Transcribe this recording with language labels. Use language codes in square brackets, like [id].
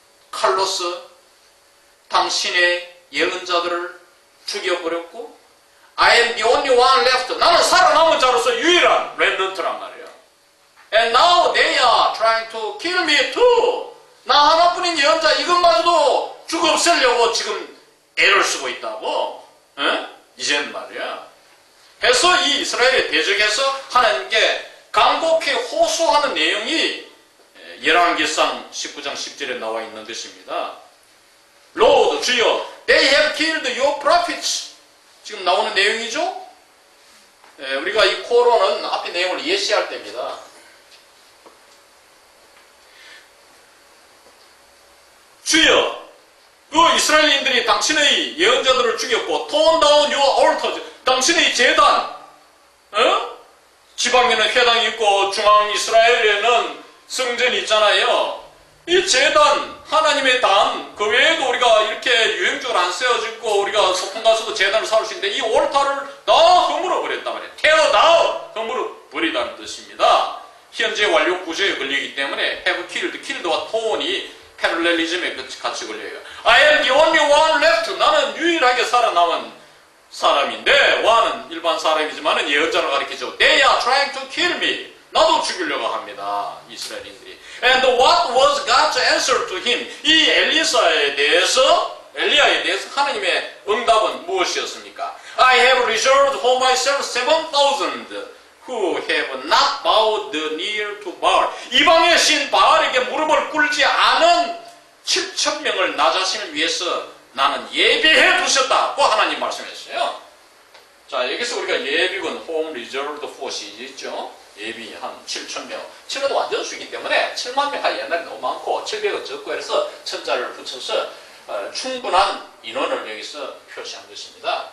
[ko] 칼로스, 당신의 예언자들을 죽여버렸고, [en] I am the only one left. [ko] 나는 살아남은 자로서 유일한 렘넌트란 말이에요. [en] And now they are trying to kill me too. [ko] 나 하나뿐인 예언자 이것마저도 죽어 없애려고 지금 애를 쓰고 있다고. 이젠 말이야. 해서 이 이스라엘에 대적해서 하나님께 간곡히 호소하는 내용이 열왕기상 19장 10절에 나와 있는 것입니다. [en] Lord, 주여, they have killed your prophets. [ko] 지금 나오는 내용이죠? 우리가 이 코로는 앞에 내용을 예시할 때입니다. 주여, 그 이스라엘인들이 당신의 예언자들을 죽였고 [en] torn down your altars. [ko] 당신의 제단, 지방에는 회당이 있고 중앙 이스라엘에는 성전이 있잖아요. 이 제단, 하나님의 단, 그 외에도 우리가 이렇게 유행적으로 안 세워지고 우리가 소풍 가서도 제단을 세울 수 있는데 이 올타를 다 허물어 버렸단 말이에요. tear down, 허물어 버리다는 뜻입니다. 현재 완료 구조에 걸리기 때문에 have killed, killed와 torn이 패럴렐리즘에 같이 걸려요. [en] I am the only one left. [ko] 나는 유일하게 살아남은 사람인데, 와는 일반 사람이지만 예언자를 가리키죠. [en] They are trying to kill me. [ko] 나도 죽이려고 합니다. 이스라엘인들이. [en] And what was God's answer to him? [ko] 이 엘리야에 대해서 하나님의 응답은 무엇이었습니까? [en] I have reserved for myself 7,000 who have not bowed the knee to Baal. [ko] 이방의 신 바알에게 무릎을 꿇지 않은 7,000명을 나 자신을 위해서 나는 예비해 두셨다고 하나님 말씀했어요. 자, 여기서 우리가 예비군 home reserved force 있죠? 예비 한 7,000명. 700도 완전 수이기 때문에 7만 명 옛날에 너무 많고 700은 적고 해서 천자를 붙여서 충분한 인원을 여기서 표시한 것입니다.